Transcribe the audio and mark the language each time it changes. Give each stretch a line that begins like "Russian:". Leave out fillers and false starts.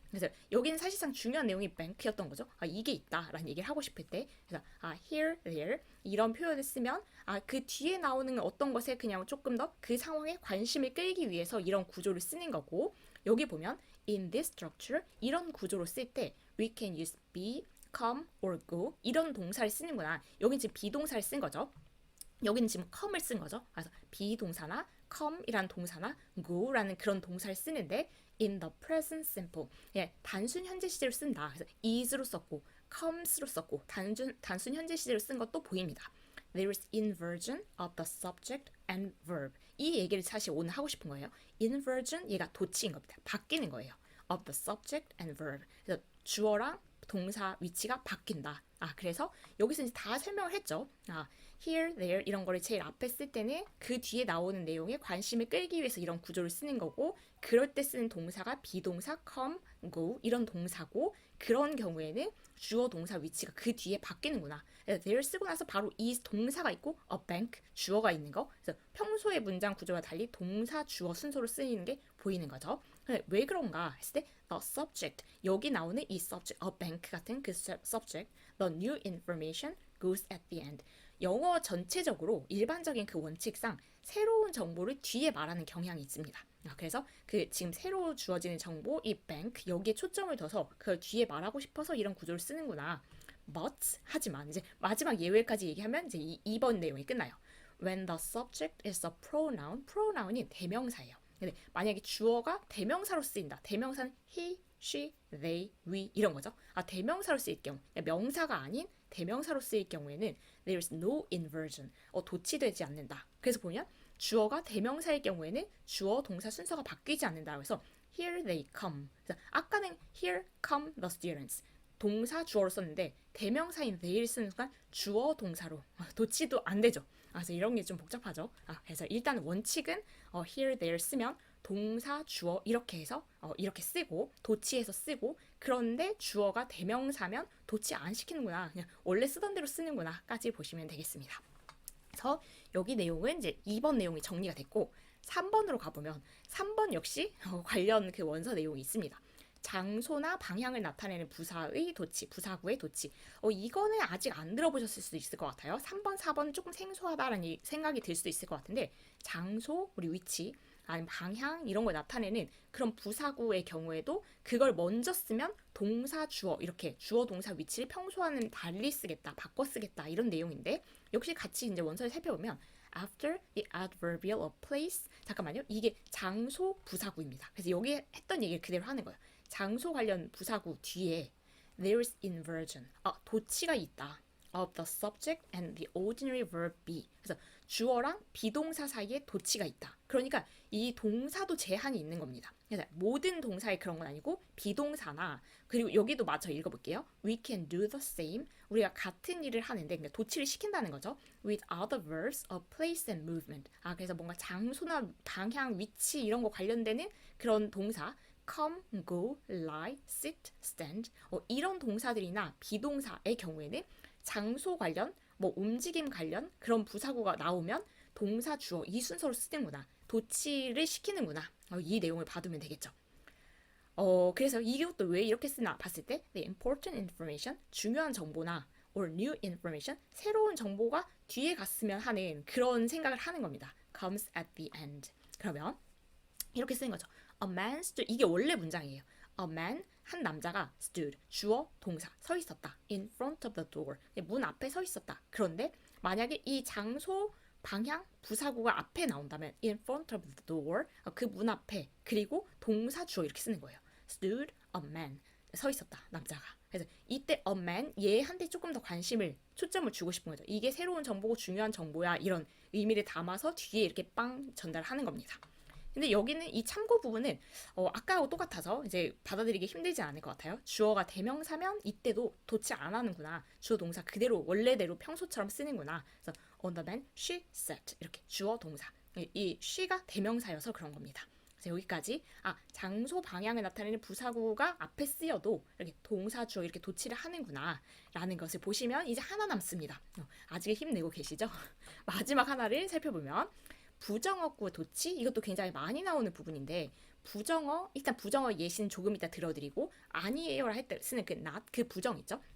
Korean: 그래서 여기는 사실상 중요한 내용이 bank였던 거죠. 이게 있다라는 얘기를 하고 싶을 때, 그래서 here, there 이런 표현을 쓰면 그 뒤에 나오는 어떤 것에 그냥 조금 더 그 상황에 관심을 끌기 위해서 이런 구조를 쓰는 거고, 여기 보면
English: in this structure
Korean: 이런 구조로 쓸 때
English: we can use be, come or go
Korean: 이런 동사를 쓰는구나. 여기 지금 비동사를 쓴 거죠. 여기는 지금 come을 쓴 거죠. 그래서 비동사나 come이라는 동사나 go라는 그런 동사를 쓰는데
English: in the present simple,
Korean: 예, 단순 현재 시제로 쓴다. 그래서 is로 썼고 comes로 썼고 단순 현재 시제로 쓴 것도 보입니다.
English: There is inversion of the subject and verb.
Korean: 이 얘기를 사실 오늘 하고 싶은 거예요. Inversion, 얘가 도치인 겁니다. 바뀌는 거예요.
English: Of the subject and verb.
Korean: 그래서 주어랑 동사 위치가 바뀐다. 그래서 여기서 이제 다 설명을 했죠. here, there 이런 거를 제일 앞에 쓸 때는 그 뒤에 나오는 내용에 관심을 끌기 위해서 이런 구조를 쓰는 거고, 그럴 때 쓰는 동사가 비동사 come, go 이런 동사고, 그런 경우에는 주어 동사 위치가 그 뒤에 바뀌는구나. there 쓰고 나서 바로 이 동사가 있고 a bank 주어가 있는 거. 그래서 평소의 문장 구조와 달리 동사 주어 순서로 쓰이는 게 보이는 거죠. 왜 그런가 했을 때
English: the subject,
Korean: 여기 나오는 이
English: subject, a bank 같은 그 subject, the new information goes at the end.
Korean: 영어 전체적으로 일반적인 그 원칙상 새로운 정보를 뒤에 말하는 경향이 있습니다. 그래서 그 지금 새로 주어지는 정보, 이 bank 여기에 초점을 둬서 그걸 뒤에 말하고 싶어서 이런 구조를 쓰는구나. But 하지만 이제 마지막 예외까지 얘기하면 이제 2번 내용이 끝나요.
English: When the subject is a pronoun, pronoun이 대명사예요.
Korean: 근데 만약에 주어가 대명사로 쓰인다. 대명사는 he, she, they, we 이런 거죠. 대명사로 쓰일 경우, 명사가 아닌 대명사로 쓰일 경우에는
English: there is no inversion,
Korean: 도치되지 않는다. 그래서 보면 주어가 대명사일 경우에는 주어 동사 순서가 바뀌지 않는다.
English: 그래서 here they come. 아까는 here come the students.
Korean: 동사 주어로 썼는데 대명사인 they를 쓰는 순간 주어 동사로 도치도 안 되죠. 그래서 이런 게 좀 복잡하죠. 그래서 일단 원칙은 here, there 쓰면 동사, 주어 이렇게 해서 이렇게 쓰고 도치해서 쓰고, 그런데 주어가 대명사면 도치 안 시키는구나. 그냥 원래 쓰던 대로 쓰는구나까지 보시면 되겠습니다. 그래서 여기 내용은 이제 2번 내용이 정리가 됐고 3번으로 가보면 3번 역시 관련 그 원서 내용이 있습니다. 장소나 방향을 나타내는 부사의 도치, 부사구의 도치. 이거는 아직 안 들어보셨을 수도 있을 것 같아요. 3번, 4번은 조금 생소하다라는 생각이 들 수도 있을 것 같은데, 장소, 우리 위치, 아니면 방향 이런 걸 나타내는 그런 부사구의 경우에도 그걸 먼저 쓰면 동사, 주어 이렇게 주어, 동사 위치를 평소와는 달리 쓰겠다, 바꿔 쓰겠다 이런 내용인데, 역시 같이 이제 원서를 살펴보면
English: after the adverbial of place,
Korean: 잠깐만요, 이게 장소 부사구입니다. 그래서 여기 했던 얘기를 그대로 하는 거예요. 장소 관련 부사구 뒤에
English: there is inversion,
Korean: 도치가 있다,
English: of the subject and the ordinary verb be.
Korean: 그래서 주어랑 비동사 사이에 도치가 있다. 그러니까 이 동사도 제한이 있는 겁니다. 그래서 모든 동사에 그런 건 아니고 비동사나, 그리고 여기도 마저 읽어볼게요.
English: We can do the same.
Korean: 우리가 같은 일을 하는데 그러니까 도치를 시킨다는 거죠.
English: With other verbs of place and movement.
Korean: 그래서 뭔가 장소나 방향, 위치 이런 거 관련되는 그런 동사 come, go, lie, sit, stand 이런 동사들이나 비동사의 경우에는 장소 관련, 움직임 관련 그런 부사구가 나오면 동사, 주어 이 순서로 쓰는구나, 도치를 시키는구나, 이 내용을 받으면 되겠죠. 그래서 이것도 왜 이렇게 쓰나 봤을 때
English: the important information,
Korean: 중요한 정보나 or new information, 새로운 정보가 뒤에 갔으면 하는 그런 생각을 하는 겁니다.
English: comes at the end.
Korean: 그러면 이렇게 쓰는 거죠.
English: A man stood,
Korean: 이게 원래 문장이에요. A man, 한 남자가 stood, 주어, 동사, 서 있었다.
English: in front of the door,
Korean: 문 앞에 서 있었다. 그런데 만약에 이 장소, 방향, 부사구가 앞에 나온다면
English: in front of the door,
Korean: 그 문 앞에, 그리고 동사, 주어 이렇게 쓰는 거예요.
English: stood a man,
Korean: 서 있었다, 남자가. 그래서 이때 a man, 얘한테 조금 더 관심을, 초점을 주고 싶은 거죠. 이게 새로운 정보고 중요한 정보야, 이런 의미를 담아서 뒤에 이렇게 빵 전달하는 겁니다. 근데 여기는 이 참고 부분은 아까하고 똑같아서 이제 받아들이기 힘들지 않을 것 같아요. 주어가 대명사면 이때도 도치 안 하는구나. 주어 동사 그대로 원래대로 평소처럼 쓰는구나.
English: 그래서 on the man, she sat
Korean: 이렇게 주어 동사. 이 she가 대명사여서 그런 겁니다. 그래서 여기까지 장소 방향을 나타내는 부사구가 앞에 쓰여도 이렇게 동사 주어 이렇게 도치를 하는구나 라는 것을 보시면 이제 하나 남습니다. 아직 힘내고 계시죠? 마지막 하나를 살펴보면 부정어구 도치, 이것도 굉장히 많이 나오는 부분인데, 부정어, 일단 부정어 예시는 조금 이따 들어드리고, 아니에요라 할 때 쓰는 그 not, 그 부정 있죠?